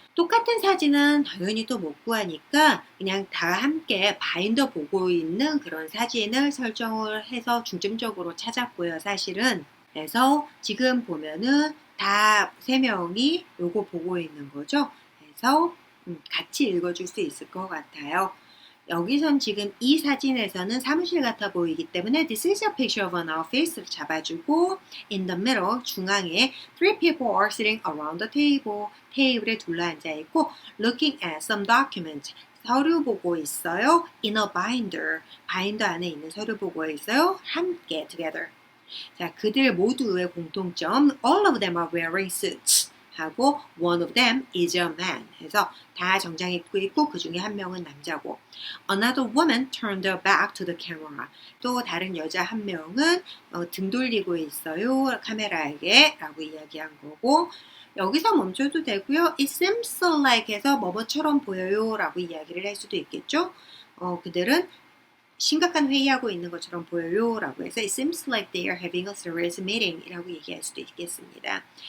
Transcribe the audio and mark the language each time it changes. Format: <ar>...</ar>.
<ko>똑같은 사진은 당연히 또 못 구하니까 그냥 다 함께 바인더 보고 있는 그런 사진을 설정을 해서 중점적으로 찾았고요. 사실은. 그래서 지금 보면은 다 세 명이 요거 보고 있는 거죠. 그래서 같이 읽어줄 수 있을 것 같아요. 여기선 지금 이 사진에서는 사무실 같아 보이기 때문에</ko> <en>This is a picture of an office</en> <ko>를 잡아주고</ko> <en>In the middle,</en> <ko>중앙에</ko> <en>Three people are sitting around the table.</en> <ko>테이블에 둘러앉아 있고</ko> <en>Looking at some document.</en> <ko>서류 보고 있어요.</ko> <en>In a binder.</en> <ko>바인더 안에 있는 서류 보고 있어요. 함께 together.</ko> <en>자,</en> <ko>그들 모두의 공통점</ko> <en>All of them are wearing suits. 하고 one of them is a man</en> <ko>해서 다 정장 입고 있고 그 중에 한 명은 남자고</ko> <en>Another woman turned her back to the camera.</en> <ko>또 다른 여자 한 명은 등 돌리고 있어요. 카메라에게 라고 이야기한 거고 여기서 멈춰도 되고요.</ko> <en>It seems like</en> <ko>해서 뭐뭐처럼 보여요 라고 이야기를 할 수도 있겠죠. 그들은 심각한 회의하고 있는 것처럼 보여요 라고 해서</ko> <en>It seems like they are having a serious meeting</en> <ko>이라고 얘기할 수도 있겠습니다.</ko>